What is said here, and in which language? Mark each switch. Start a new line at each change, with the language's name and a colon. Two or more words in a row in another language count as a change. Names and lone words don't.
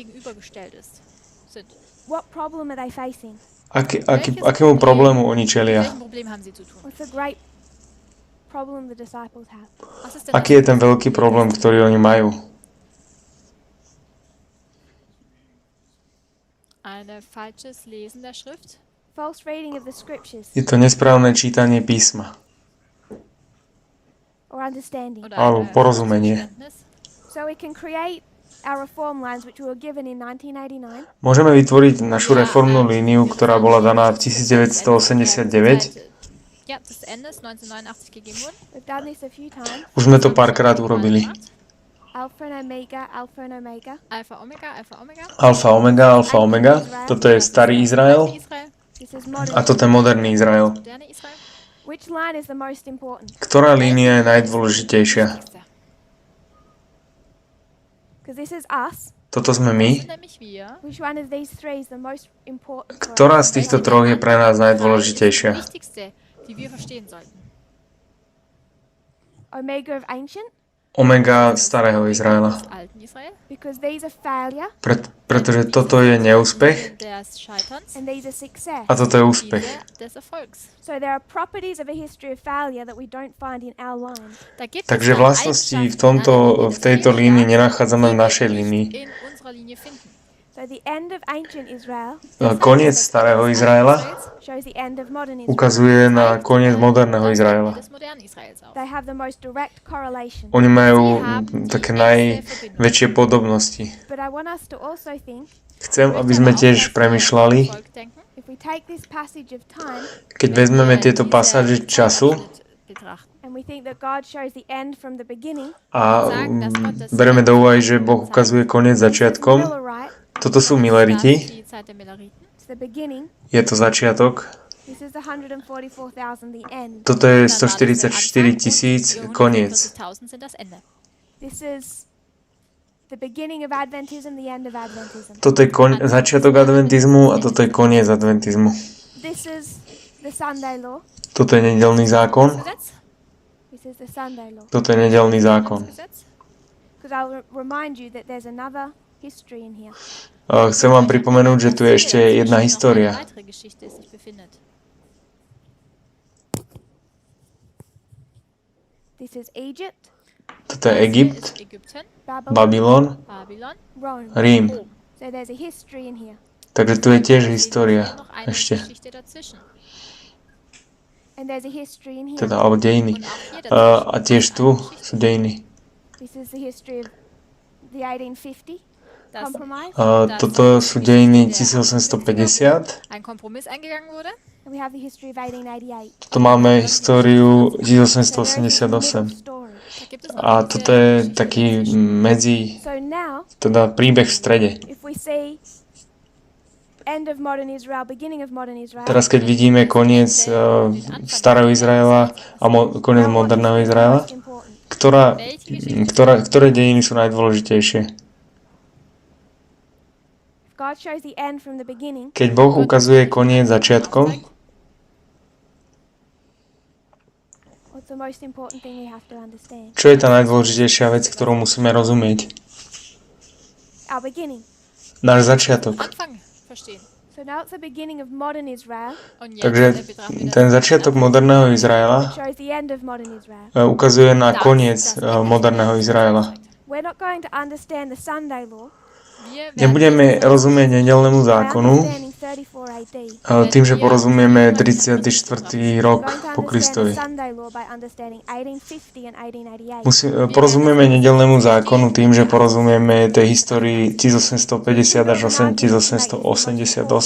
English: What problem are they facing?
Slovak: Akému problému oni čelia?
English: What's the great problem the disciples have?
Slovak: Aký je ten veľký problém, ktorý oni majú?
German: Falsches Lesen der Schrift.
English: False reading of the scriptures
Slovak: Je to nesprávne čítanie písma
English: or understanding.
Slovak: alebo porozumenie.
English: So we can create our reform lines which were given in 1989.
Slovak: Môžeme vytvoriť našu reformnú líniu, ktorá bola daná v 1989.
German: Ja, das Ende ist 1989 gegeben worden.
English: We've done this a few times.
Slovak: Už sme to párkrát urobili.
English: Alpha and Omega, Alpha and Omega. Alpha, Omega, Alpha, Omega.
Slovak: Alfa, Omega, Alfa, Omega. Toto je starý Izrael
English: This is modern.
Slovak: a toto je moderný Izrael.
German: Moderne Israel.
English: Which line is the most important?
Slovak: Ktorá línia je najdôležitejšia?
English: Because this is us.
Slovak: Toto sme my.
German: Nämlich wir.
English: Which one of these three is the most important for
Slovak: Ktorá
English: us?
Slovak: z týchto troch je pre nás najdôležitejšia?
German: Die wichtigste, die wir verstehen sollten.
English: Omega of ancient?
Slovak: Omega starého Izraela.
German: Des alten Israel.
English: Because these are failure
Slovak: Pretože toto je neúspech
German: Des Scheiterns.
English: and these are success.
Slovak: a toto je úspech.
German: Des Erfolgs.
English: So there are properties of a history of failure that we don't find in our line.
German: Da gibt
Slovak: Takže
German: es
Slovak: vlastnosti
German: Eigenschaften
Slovak: v tejto línii nenachádzame v našej línii.
German: in unserer Linie finden.
English: So the end of ancient Israel
Slovak: Koniec starého Izraela
English: shows the end of modern Israel.
Slovak: ukazuje na koniec moderného Izraela.
German: Des modernen Israels auch.
English: They have the most direct correlation.
Slovak: Oni majú také najväčšie podobnosti.
English: But I want us to also think,
Slovak: Chcem, aby sme tiež premyšľali,
German: Volk denken,
English: if we take this passage of time
Slovak: keď vezmeme tieto pasáže času
German: betrachten.
English: and we think that God shows the end from the beginning,
Slovak: a bereme do úvahy, že Boh ukazuje koniec začiatkom, Millerite, toto sú Mileriti,
German: Die Zeit der Milleriten.
English: it's the beginning.
Slovak: je to začiatok,
English: This is the 144,000, the end.
Slovak: toto je 144 000, koniec.
German: 1000 sind das Ende.
English: This is the beginning of Adventism, the end of Adventism.
Slovak: Toto je začiatok adventizmu a toto je koniec adventizmu.
English: This is the Sunday law.
Slovak: Toto je nedeľný zákon,
German: Gesetz?
English: This is the Sunday law.
Slovak: toto je nedeľný zákon.
German: Gesetz?
English: Because I'll remind you that there's another history in here.
Slovak: Chcem vám pripomenúť, že tu je ešte jedna história.
German: Eine weitere Geschichte ist sich befindet.
English: This is Egypt,
Slovak: Toto je Egypt,
German: Ist Ägypten,
English: Babylon,
Slovak: Babylon,
German: Babylon,
English: Rome.
Slovak: Rím.
English: So there's a history in here.
Slovak: Takže tu je tiež história
German: noch eine
Slovak: ešte,
German: Geschichte dazwischen.
English: And there's a history in here.
Slovak: teda, alebo dejiny.
German: Und auch hier
Slovak: A tiež tu sú dejiny.
English: This is the history of the 1850
German: Das-
English: compromise.
Slovak: Toto sú dejiny 1850.
German: ein Kompromiss eingegangen wurde.
English: And we have the history of 1888.
Slovak: Tu máme históriu
English: So there's a 1888. middle story.
German: Da gibt es noch
Slovak: A toto je taký medzi,
English: So now,
Slovak: teda príbeh v strede.
English: if we see end of modern Israel, beginning of modern Israel.
Slovak: Teraz, keď vidíme koniec starého Izraela a koniec moderného Izraela, ktoré dejiny sú najdôležitejšie?
English: God shows the end from the beginning.
Slovak: Keď Boh ukazuje koniec začiatkom,
English: What's the most important thing we have to understand?
Slovak: čo je tá najdôležitejšia vec, ktorú musíme rozumieť?
English: Our beginning.
Slovak: Náš začiatok.
English: So now it's the beginning of modern Israel.
Slovak: Takže ten začiatok moderného Izraela
English: Shows the end of modern Israel.
Slovak: ukazuje na koniec moderného Izraela.
English: We're not going to understand the Sunday law.
Slovak: Nebudeme rozumieť nedeľnému zákonu tým, že porozumieme 34. rok po Kristovi. Porozumieme nedeľnému zákonu tým, že porozumieme tej histórii 1850 až 1888.